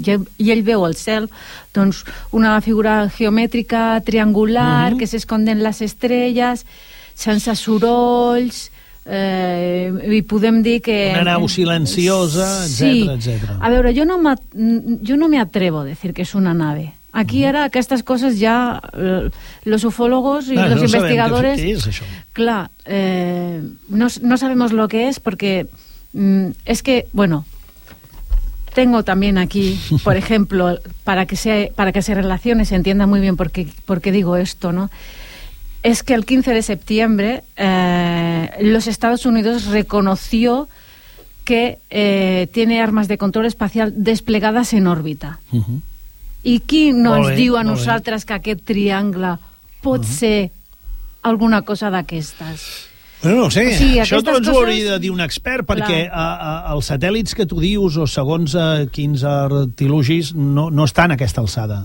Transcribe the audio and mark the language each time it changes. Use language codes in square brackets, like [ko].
[ca] I ell veu al cel, doncs, una figura geomètrica triangular que s'esconden les estrelles, sense sorolls... i podem dir que... Una nau silenciosa, etcètera, sí. etcètera. A veure, jo no m'atrevo a dir que és una nave. Aquí ara aquestes coses ja... Los ufólogos i els investigadors... Què és, això. [es] Clar, no sabemos lo que es, porque es que, bueno, tengo también aquí, por ejemplo, para que se relacione, se entienda muy bien por qué digo esto, ¿no? Es que el 15 de septiembre los Estados Unidos reconoció que tiene armas de control espacial desplegadas en órbita. [ca] I qui no ens diu a nosaltres que aquest triangle pot ser alguna cosa d'aquestes? Bueno, no sé, o sigui, això t'ho coses... hauria de dir un expert, perquè els satèl·lits que tu dius, o segons quins artilugis, no estan a aquesta alçada.